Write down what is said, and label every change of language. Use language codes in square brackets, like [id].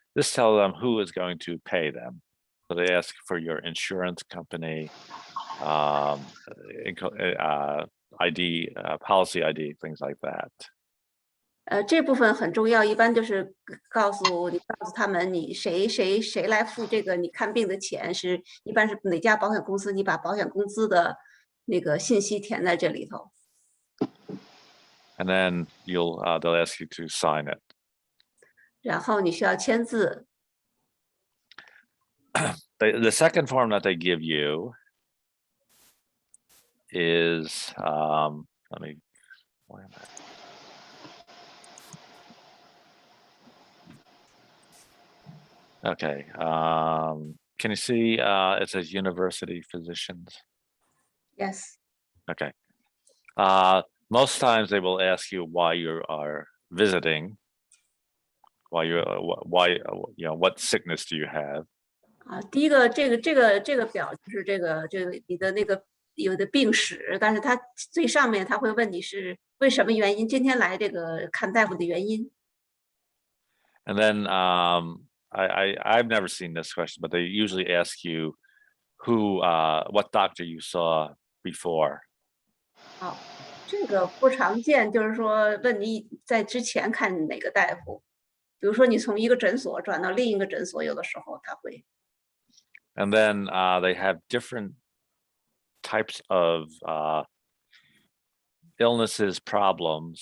[en] This tells them who is going to pay them. So they ask for your insurance company, ID, policy ID, things like that. [zh] 这部分很重要，一般就是告诉他们你谁来付这个你看病的钱，一般是哪家保险公司，你把保险公司的那个信息填在这里头。 [en] And then they'll ask you to sign it. [zh] 然后你需要签字。 [en] The second form that they give you is, where am I? Okay, can you see it says university physicians? Yes. Okay. Most times they will ask you why you are visiting, why what sickness do you have? [zh] 第一个这个表就是这个你的那个有的病史，但是它最上面他会问你是为什么原因，今天来这个看大夫的原因。 [en] And then I've never seen this question, but they usually ask you what doctor you saw before. [zh] 这个不常见，就是说问你在之前看哪个大夫，比如说你从一个诊所转到另一个诊所，有的时候他会。 [en] And then they have different types of illnesses, problems.